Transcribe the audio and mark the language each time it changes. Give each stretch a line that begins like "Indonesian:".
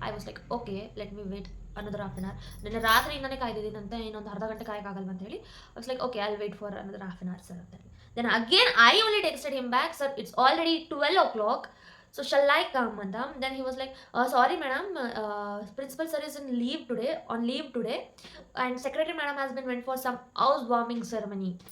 English: I was like, okay, let me wait another half an hour.
Kannada: ನಿನ್ನೆ ರಾತ್ರಿಯಿಂದನೇ ಕಾಯ್ದಿದ್ದೀನಂತೆ, ಇನ್ನೊಂದು ಅರ್ಧ ಗಂಟೆ ಕಾಯೋಕ್ಕಾಗಲ್ವ ಅಂತ ಹೇಳಿ.
English: I was like, okay, I'll wait for another half an hour sir
Kannada: ಅಂತ ಹೇಳಿ.
English: Then again I only texted him back, sir it's already 12 o'clock, so shall I come madam? Then he was like, sorry madam, principal sir is on leave today and secretary madam has been went for some housewarming ceremony.